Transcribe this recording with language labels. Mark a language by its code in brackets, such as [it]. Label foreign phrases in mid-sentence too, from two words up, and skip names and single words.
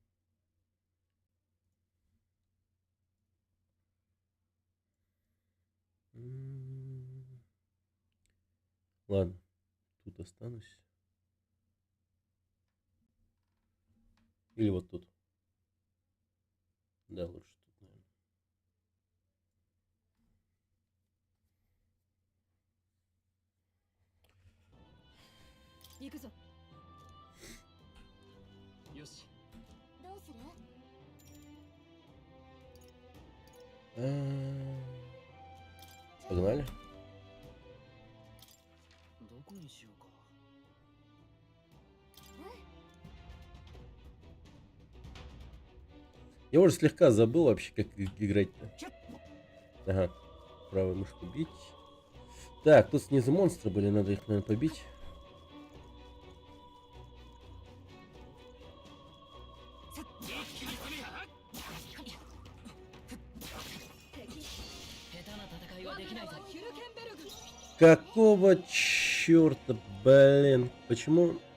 [ru] Ладно, тут останусь. Или вот тут. Да, лучше тут, наверное. Yoshi. [ja] どうする？ [ru] Погнали. [ja] どこにしようか。 [ru] Я уже слегка забыл вообще, как играть-то. Ага. Правую мышку бить. Так, тут снизу монстры были, надо их, наверное, побить. Какого черта, блин? Почему?